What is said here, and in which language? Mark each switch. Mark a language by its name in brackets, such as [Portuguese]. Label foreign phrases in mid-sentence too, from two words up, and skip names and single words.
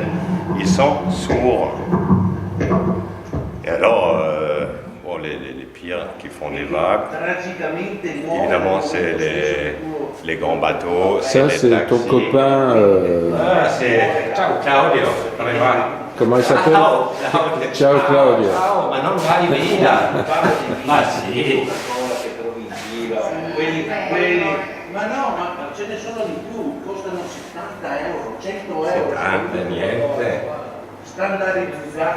[French] Ils sont sourds. Et alors, les pires qui font des vagues, évidemment, c'est les grands bateaux. Ça, c'est ton copain. C'est Claudio. Comment il s'appelle? [Italian] Ciao Claudio. Ciao, ma non vai via. Ma sì. Ma no, ma ce ne sono di più, costano 70 euro, 100 euro. 70, niente. Standardizzati.